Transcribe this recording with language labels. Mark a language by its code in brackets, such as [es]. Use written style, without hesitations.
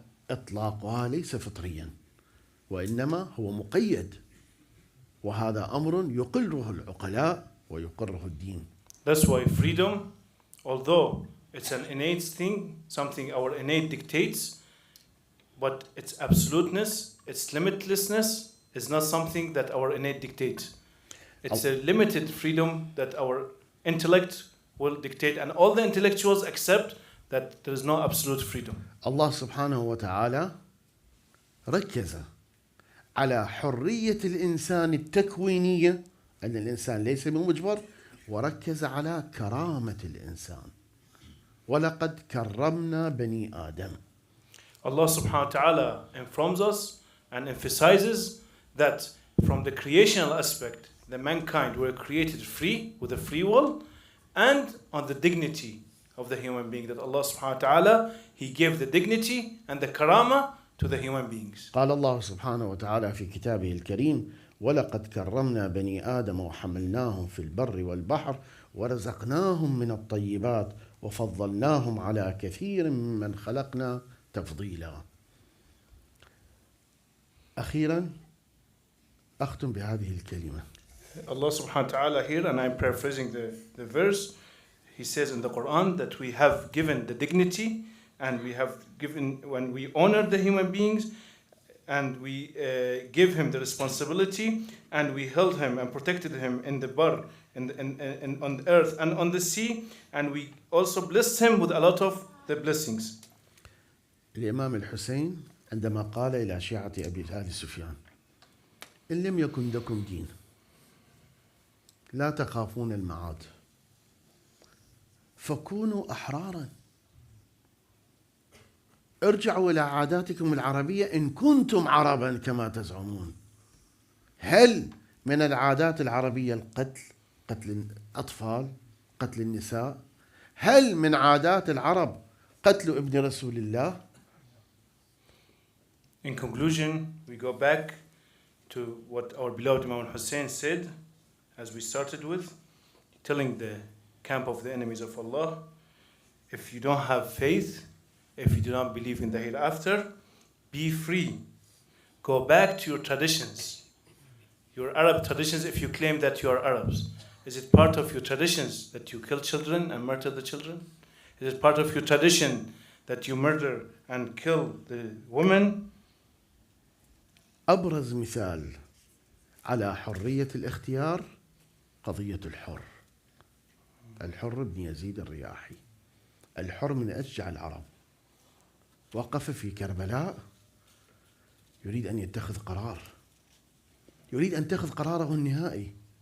[ar] إطلاقها ليس فطريا، وإنما هو مقيد، وهذا أمر يقره العقلاء ويقره الدين. [en] That's why freedom, although it's an innate thing, something our innate dictates, but its absoluteness, its limitlessness is not something that our innate dictates. It's a limited freedom that our intellect will dictate, and all the intellectuals accept that there is no absolute freedom. [ar] الله سبحانه وتعالى ركز على حرية الإنسان التكوينية، أن الإنسان ليس بمجبر، وركز على كرامة الإنسان. ولقد كرمنا بني آدم. [en] Allah subhanahu wa ta'ala informs us and emphasizes that from the creational aspect, the mankind were created free with a free will, and on the dignity of the human being, that Allah subhanahu wa ta'ala, He gave the dignity and the karama to the human beings. [ar] قال الله سبحانه وتعالى في كتابه الكريم: ولقد كرمنا بني آدم وحملناهم في البر والبحر ورزقناهم من الطيبات وفضلناهم على كثير ممن خلقنا تفضيلا. أخيرا أختم بهذه الكلمة. [en] Allah subhanahu wa ta'ala here, and I'm paraphrasing the verse, He says in the Quran that we have given the dignity, and we have given, when we honor the human beings, and we give him the responsibility, and we held him and protected him in the bar, on the earth and on the sea, and we also blessed him with a lot of the blessings. [ar] الإمام الحسين عندما قال إلى شيعة أبي آل سفيان: إن لم يكن لكم دين لا تخافون المعاد فكونوا أحرارا، ارجعوا إلى عاداتكم العربية إن كنتم عربا كما تزعمون. هل من العادات العربية القتل، قتل الأطفال، قتل النساء؟ هل من عادات العرب قتل ابن رسول الله؟ [en] In conclusion, we go back to what our beloved Imam Hussein said, as we started with, telling the camp of the enemies of Allah, if you don't have faith, if you do not believe in the hereafter, be free. Go back to your traditions, your Arab traditions. If you claim that you are Arabs, is it part of your traditions that you kill children and murder the children? Is it part of your tradition that you murder and kill the women? [ar] أبرز مثال على حرية الاختيار قضية الحر. الحر بن يزيد الرياحي، الحر من أشجع العرب، وقف في كربلاء يريد أن يتخذ قرار، يريد أن يتخذ قراره النهائي.